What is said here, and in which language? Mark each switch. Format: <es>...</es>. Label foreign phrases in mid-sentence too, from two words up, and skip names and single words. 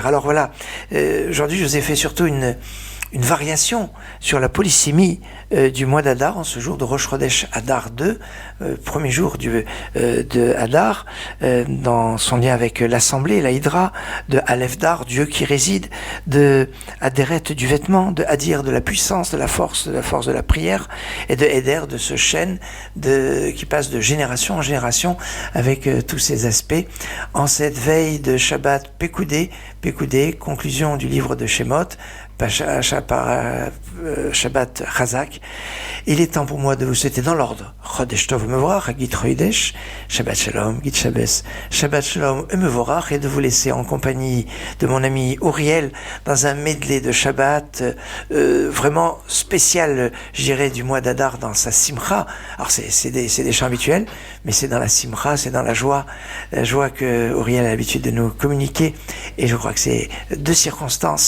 <fr>Alors voilà, aujourd'hui je vous ai fait surtout une variation sur la polysémie du mois d'Adar, en ce jour de</fr> <he>ראש חודש אדר</he> <fr>2, premier jour de Adar, dans son lien avec l'Assemblée, la Hydra, de</fr> <he>אל דר,</he> <fr>Dieu qui réside, de Adéret du vêtement, de Adir de la puissance, de la force de la prière, et de Eder de ce chêne qui passe de génération en génération avec tous ces aspects. En cette veille de Shabbat Pekoudé, conclusion du livre de Shemot,</fr> <he>שבת חזק.</he> <fr>Il est temps pour moi de vous souhaiter dans l'ordre</fr> <he>חודש טוב מבורך,</he> <yi>גוט חודש,</yi> <he>שבת שלום,</he> <yi>גוט שבת,</yi> <he>שבת שלום מבורך,</he> <fr>et de vous laisser en compagnie de mon ami Auriel dans un medley de Shabbat vraiment spécial, je dirais, du mois d'Adar dans sa Simcha. Alors c'est des chants habituels, mais c'est dans la Simcha, c'est dans la joie que Auriel a l'habitude de nous communiquer, et je crois que c'est deux circonstances.</fr>